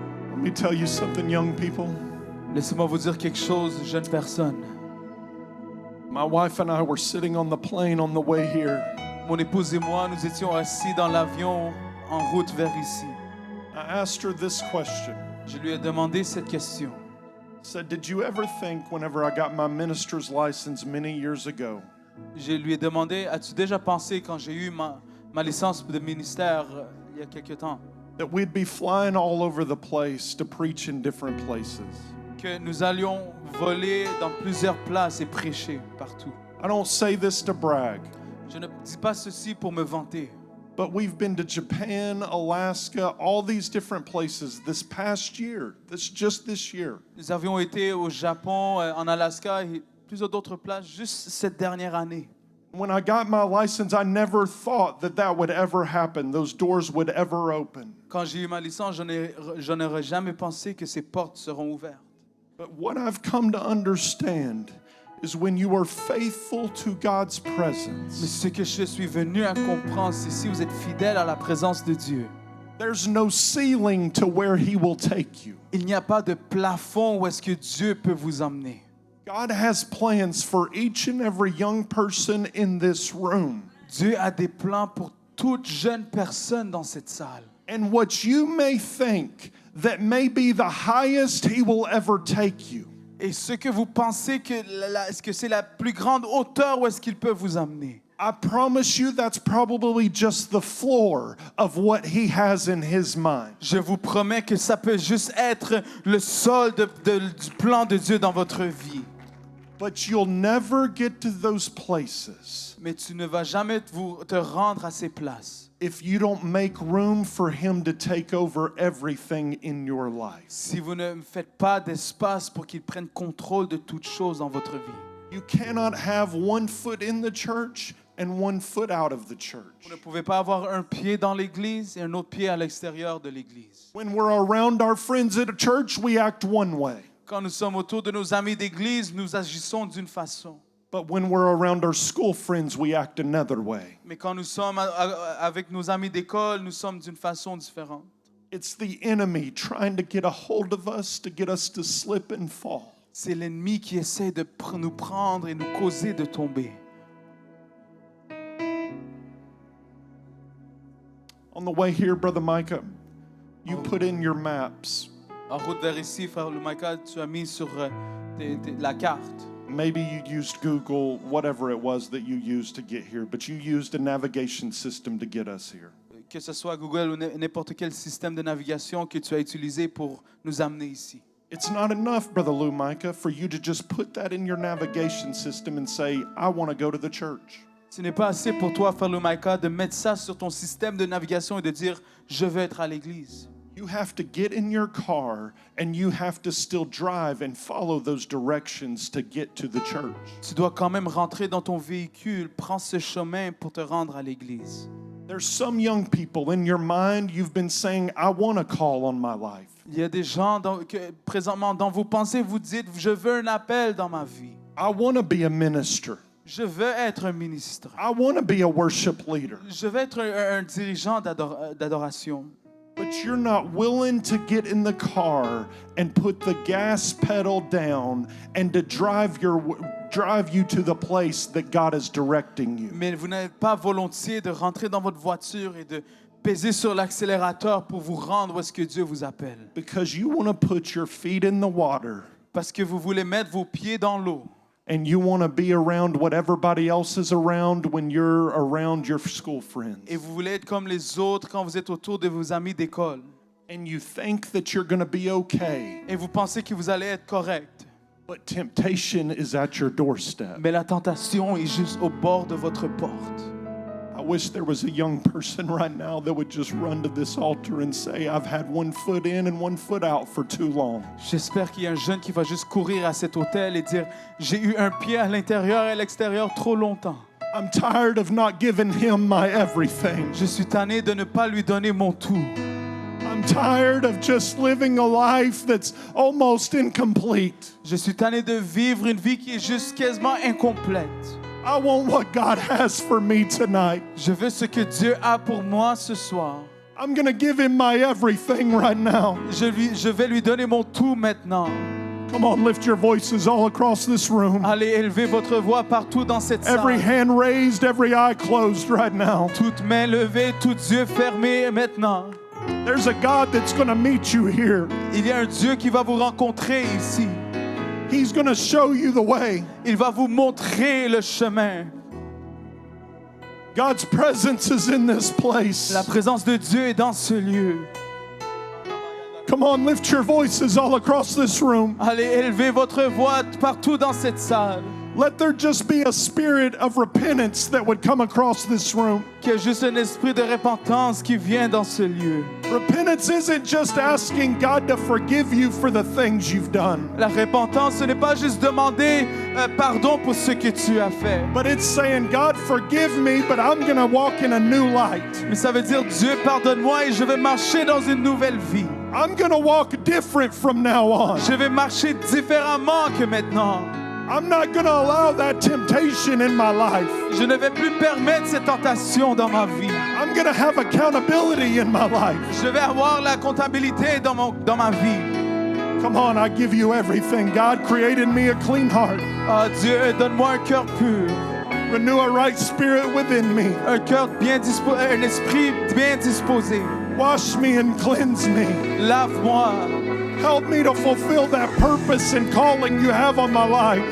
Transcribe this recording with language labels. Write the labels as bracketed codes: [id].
[en] Let me tell you something, young people. [fr] Laissez-moi vous dire quelque chose, jeune personne. [en] My wife and I were sitting on the plane on the way here. [fr] Mon épouse et moi, nous étions assis dans l'avion en route vers ici. [en] I asked her this question. [fr] Je lui ai demandé cette question. [en] I said, did you ever think whenever I got my minister's license many years ago, [fr] Je lui ai demandé, as-tu déjà pensé quand j'ai eu ma licence de ministère il y a quelque temps, [en] that we'd be flying all over the place to preach in different places? [fr] que nous allions voler dans plusieurs places et prêcher partout? [en] I don't say this to brag, [fr] Je ne dis pas ceci pour me vanter, [en] but we've been to Japan, Alaska, all these different places this past year, just this year. [fr] nous avions été au Japon, en Alaska et plusieurs d'autres places juste cette dernière année. [en] When I got my license, I never thought that would ever happen. Those doors would ever open. [fr] Quand j'ai eu ma licence, je n'aurais jamais pensé que ces portes seront ouvertes. [en] But what I've come to understand is when you are faithful to God's [fr] Mais [en] presence, [fr] ce que je suis venu à comprendre, c'est si vous êtes fidèle à la présence de Dieu, [en] there's no ceiling to where He will take you. [fr] il n'y a pas de plafond où est-ce que Dieu peut vous emmener. [en] God has plans for each and every young person in this room. [fr] Dieu a des plans pour toute jeune personne dans cette salle. [en] And what you may think that may be the highest He will ever take you, [fr] Et ce que vous pensez que, est-ce que c'est la plus grande hauteur où est-ce qu'il peut vous amener? [en] I promise you that's probably just the floor of what He has in His mind. [fr] Je vous promets que ça peut juste être le sol du plan de Dieu dans votre vie. [en] But you'll never get to those places [fr] Mais tu ne vas jamais te rendre à ces places [en] if you don't make room for Him to take over everything in your life. [fr] si vous ne faites pas d'espace pour qu'il prenne contrôle de toutes choses dans votre vie. [en] You cannot have one foot in the church and one foot out of the church. [fr] Vous ne pouvez pas avoir un pied dans l'église et un autre pied à l'extérieur de l'église. [en] When we're around our friends at a church, we act one way. [fr] Quand nous sommes autour de nos amis d'église, nous agissons d'une façon. [en] But when we're around our school friends, we act another way. [fr] Mais quand nous sommes avec nos amis d'école, nous sommes d'une façon différente. [en] It's the enemy trying to get a hold of us, to get us to slip and fall. [fr] C'est l'ennemi qui essaie de nous prendre et nous causer de tomber. [en] On the way here, Brother Micah, you put in your maps. [fr] En route vers ici, frère Michael, tu as mis sur la carte. [en] Maybe you used Google, whatever it was that you used to get here, but you used a navigation system to get us here. [fr] Que ce soit Google ou n'importe quel système de navigation que tu as utilisé pour nous amener ici. [en] It's not enough, Brother Lou Micah, for you to just put that in your navigation system and say, I want to go to the church. [fr] Ce n'est pas assez pour toi, frère Michael, de mettre ça sur ton système de navigation et de dire « Je veux être à l'église ». [en] You have to get in your car and you have to still drive and follow those directions to get to the church. [fr] Tu dois quand même rentrer dans ton véhicule, prends ce chemin pour te rendre à l'église. [en] There's some young people in your mind you've been saying, I want a call on my life. [fr] Il y a des gens présentement dans vos pensées, vous dites « Je veux un appel dans ma vie. [en] I want to be a minister. [fr] Je veux être un ministre. [en] I want to be a worship leader. [fr] Je veux être un dirigeant d'adoration. » [en] But you're not willing to get in the car and put the gas pedal down and to drive you to the place that God is directing you. [fr] Mais vous n'êtes pas volontiers de rentrer dans votre voiture et de peser sur l'accélérateur pour vous rendre où est-ce que Dieu vous appelle. [en] Because you want to put your feet in the water [fr] Parce que vous voulez mettre vos pieds dans l'eau. [en] and you want to be around what everybody else is around when you're around your school friends. [fr] Et vous voulez être comme les autres quand vous êtes autour de vos amis d'école. [en] And you think that you're going to be okay, [fr] Et vous pensez que vous allez être correct. [en] but temptation is at your doorstep. [fr] Mais la tentation est juste au bord de votre porte. [en] I wish there was a young person right now that would just run to this altar and say, I've had one foot in and one foot out for too long. [fr] J'espère qu'il y a un jeune qui va juste courir à cet hôtel et dire « J'ai eu un pied à l'intérieur et à l'extérieur trop longtemps. [en] I'm tired of not giving him my everything. [fr] Je suis tanné de ne pas lui donner mon tout. [en] I'm tired of just living a life that's almost incomplete. [fr] Je suis tanné de vivre une vie qui est juste quasiment incomplète. [en] I want what God has for me tonight. [fr] Je veux ce que Dieu a pour moi ce soir. [en] I'm going to give him my everything right now. [fr] Je vais lui donner mon tout maintenant. [en] Come on, lift your voices all across this room. [fr] Allez, élevez votre voix partout dans cette [en] Every [fr] salle. [en] hand raised, every eye closed right now. [fr] Toutes mains levées, tous yeux fermés maintenant. [en] There's a God that's going to meet you here. [fr] Il y a un Dieu qui va vous rencontrer ici. [en] He's going to show you the way. [fr] Il va vous montrer le chemin. [en] God's presence is in this place. [fr] La présence de Dieu est dans ce lieu. [en] Come on, lift your voices all across this room. [fr] Allez, élevez votre voix partout dans cette salle. [en] Let there just be a spirit of repentance that would come across this room. [fr] Qu'il y ait juste un esprit de repentance qui vient dans ce lieu. [en] Repentance isn't just asking God to forgive you for the things you've done, [fr] La repentance, ce n'est pas juste demander pardon pour ce que tu as fait. [en] but it's saying, God, forgive me, but I'm going to walk in a new light. [fr] Mais ça veut dire, Dieu, pardonne-moi et je vais marcher dans une nouvelle vie. [en] I'm going to walk different from now on. [fr] Je vais marcher différemment que maintenant. [en] I'm not going to allow that temptation in my life. [fr] Je ne vais plus permettre cette tentation dans ma vie. [en] I'm going to have accountability in my life. [fr] Je vais avoir la comptabilité dans ma vie. [en] Come on, I give you everything. God created me a clean heart. [fr] Ah Dieu, donne-moi un cœur pur, [en] Renew a right spirit within me. [fr] un cœur bien disposé, un esprit bien disposé. [en] Wash me and cleanse me. [fr] Lave-moi, [en] Help me to fulfill that purpose and calling you have on my life.